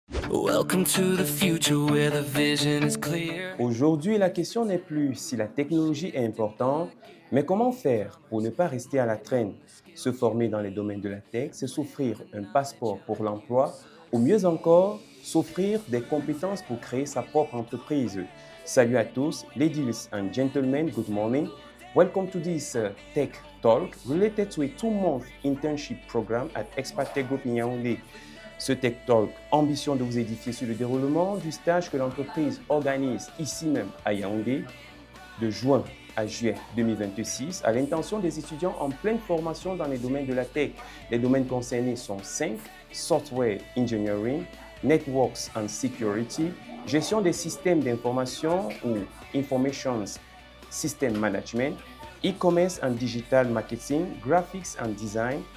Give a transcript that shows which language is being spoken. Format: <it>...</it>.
<en>Welcome to the future where the vision is clear.</en> <fr>Aujourd'hui, la question n'est plus si la technologie est importante, mais comment faire pour ne pas rester à la traîne. Se former dans les domaines de la tech, c'est s'offrir un passeport pour l'emploi, ou mieux encore, s'offrir des compétences pour créer sa propre entreprise. Salut à tous,</fr> <en>ladies and gentlemen, good morning. Welcome to this Tech Talk related to a 2-month internship program at Expat Tech Group in Yaoundé.</en> <fr>Ce Tech Talk, ambition de vous édifier sur le déroulement du stage que l'entreprise organise ici même à Yaoundé de juin à juillet 2026 à l'intention des étudiants en pleine formation dans les domaines de la tech. Les domaines concernés sont 5: Software Engineering, Networks and Security, Gestion des systèmes d'information ou Information System Management, E-commerce and Digital Marketing, Graphics and Design.</fr>